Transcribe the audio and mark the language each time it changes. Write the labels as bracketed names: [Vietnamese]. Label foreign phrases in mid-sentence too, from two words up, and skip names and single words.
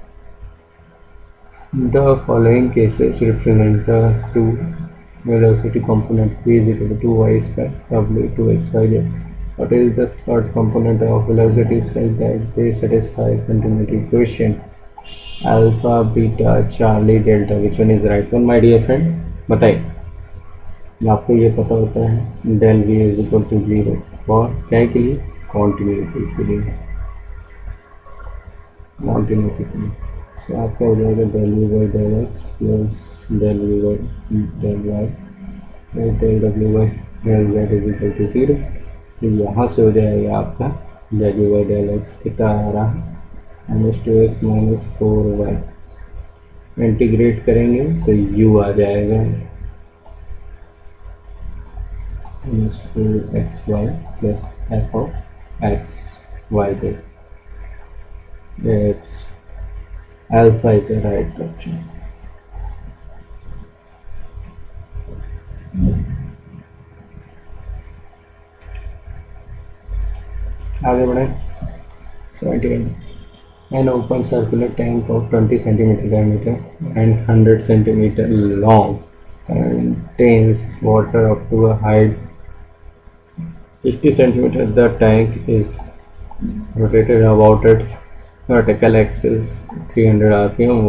[English] The following cases represent the two velocity component p is equal to 2y square w 2xyz. What is the third component of velocity such that they satisfy continuity equation alpha, beta, charlie, delta? Which one is right one, my dear friend? [Hindi] बताइए. आपको ये पता होता है [English] del v is equal to 0 [Hindi] और क्या के लिए? continuity के लिए. continuity के लिए. तो आपका हो जाएगा [English] del v by del x plus del v by del y plus del w by del z is equal to 0. [Hindi] तो यहाँ से हो जाएगा आपका [English] del v by del x [Hindi] कितना आ रहा है -2x माइनस 4y. इंटीग्रेट करेंगे तो u आ जाएगा -4xy प्लस [English] f of x y z. It's alpha is the right option. [Hindi] आगे बढ़े. 71. [English] An open circular tank of 20 centimeter diameter and 100 centimeter long contains water up to a height 60 centimeter. The tank is rotated about its vertical axis 300 rpm.